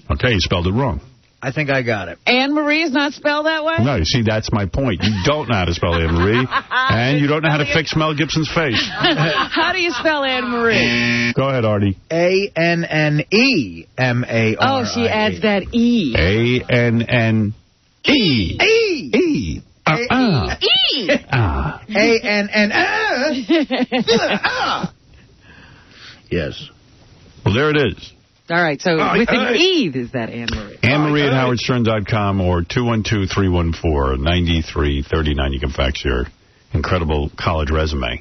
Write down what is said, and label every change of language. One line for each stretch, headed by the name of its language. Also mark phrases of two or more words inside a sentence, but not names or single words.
English: Okay, you spelled it wrong. I think I got it. Anne-Marie is not spelled that way? No, you see, that's my point. You don't know how to spell Anne-Marie, and you don't know how to fix Mel Gibson's face. How do you spell Anne-Marie? Go ahead, Artie. Annemari. Oh, she adds that E. Anne. E. E. E. E. Ann. Yes. Well, there it is. All right, so with an E, is that Anne-Marie? Anne-Marie at howardstern.com or 212-314-9339. You can fax your incredible college resume.